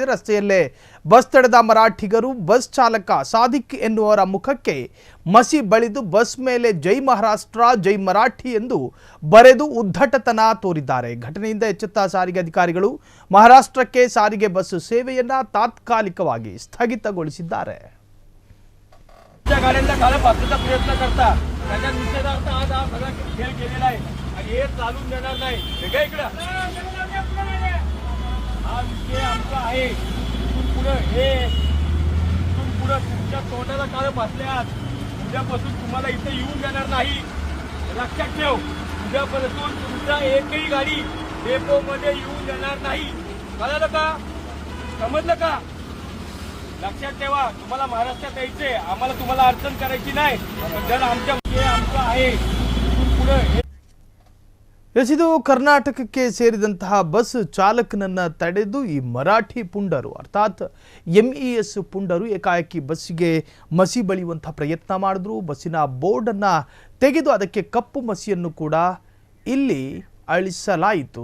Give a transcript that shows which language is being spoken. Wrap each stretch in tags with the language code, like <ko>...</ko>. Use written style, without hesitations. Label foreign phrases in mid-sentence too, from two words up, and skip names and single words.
<kn>ರಸ್ತೆಯಲ್ಲೇ ಬಸ್ ತಡೆದ ಮರಾಠಿಗರು ಬಸ್ ಚಾಲಕ ಸಾದಿಕ್ ಎನ್ನುವರ ಮುಖಕ್ಕೆ ಮಸಿ ಬಳಿದು ಬಸ್ ಮೇಲೆ</kn> <mr>जय महाराष्ट्र जय मराठी</mr> <kn>ಎಂದು ಬರೆದು ಉದ್ದಟತನ ತೋರಿದ್ದಾರೆ. ಘಟನೆಯಿಂದ ಎಚ್ಚೆತ್ತ ಸಾರಿಗೆ ಅಧಿಕಾರಿಗಳು ಮಹಾರಾಷ್ಟ್ರಕ್ಕೆ ಸಾರಿಗೆ ಬಸ್ ಸೇವೆಯನ್ನ ತಾತ್ಕಾಲಿಕವಾಗಿ ಸ್ಥಗಿತಗೊಳಿಸಿದ್ದಾರೆ.</kn> <mr>गाड्यांना घाला पाचचा प्रयत्न करता त्याच्या निषेधार्थ आज हा सगळा खेळ केलेला आहे आणि हे चालून देणार नाही. वेगळा इकडे हा विषय आमचा आहे. इथून पुढे तुमच्या तोंडाला काळ बसल्यात उद्यापासून तुम्हाला इथे येऊन देणार नाही. लक्षात ठेव, उद्यापासून तुमच्या एकही गाडी डेपोमध्ये येऊन देणार नाही. कळलं का? समजलं का? लक्षात ठेवा, तुम्हाला महाराष्ट्रात यायचे, आम्हाला तुम्हाला अडचण करायची नाही. जर आमचा आहे इथून पुढे</mr> <kn>ಇದು ಕರ್ನಾಟಕಕ್ಕೆ ಸೇರಿದಂತಹ ಬಸ್ ಚಾಲಕನನ್ನ ತಡೆದು ಈ ಮರಾಠಿ ಪುಂಡರು ಅರ್ಥಾತ್ ಎಂಇಎಸ್ ಪುಂಡರು ಏಕಾಏಕಿ ಬಸ್ಸಿಗೆ ಮಸಿ ಬಳಿಯುವಂತಹ ಪ್ರಯತ್ನ ಮಾಡಿದ್ರು. ಬಸ್ಸಿನ ಬೋರ್ಡನ್ನು ತೆಗೆದು ಅದಕ್ಕೆ ಕಪ್ಪು ಮಸಿಯನ್ನು ಕೂಡ ಇಲ್ಲಿ ಅಳಿಸಲಾಯಿತು.</kn>